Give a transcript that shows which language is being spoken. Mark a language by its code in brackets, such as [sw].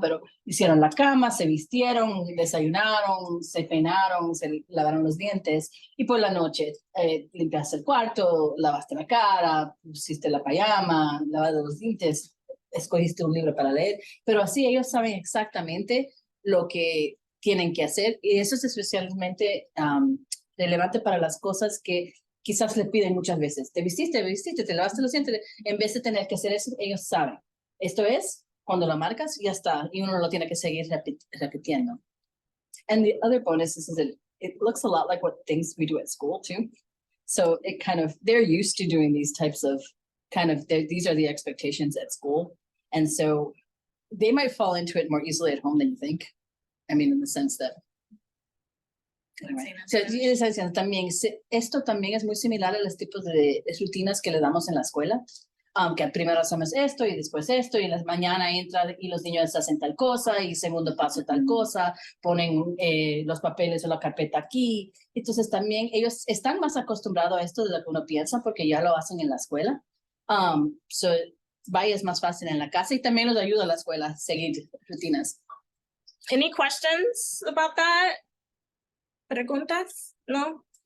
[es] Pero hicieron la cama, se vistieron, desayunaron, se peinaron, se lavaron los dientes y por la noche limpiaste el cuarto, lavaste la cara, pusiste la pijama, lavaste los dientes, escogiste un libro para leer, pero así ellos saben exactamente lo que tienen que hacer y eso es especialmente relevante para las cosas que quizás le piden muchas veces. Te vestiste, te lavaste los dientes, en vez de tener que hacer eso, ellos saben. Esto es cuando la marcas, ya está, y uno lo tiene que seguir repitiendo. [en] And the other bonus is that it looks a lot like what things we do at school too. So it they're used to doing these types of these are the expectations at school. And so they might fall into it more easily at home than you think. I mean, in the sense that [es] So, yo les estaba diciendo también, esto también es muy similar a los tipos de rutinas que le damos en la escuela. Que primero hacemos esto y después esto, y en la mañana entra y los niños hacen tal cosa, y segundo paso tal cosa, ponen los papeles o la carpeta aquí. Entonces también ellos están más acostumbrados a esto de lo que uno piensa porque ya lo hacen en la escuela. So, vaya, es más fácil en la casa y también los ayuda a la escuela a seguir rutinas. [en] Any questions about that? [es] Preguntas? No?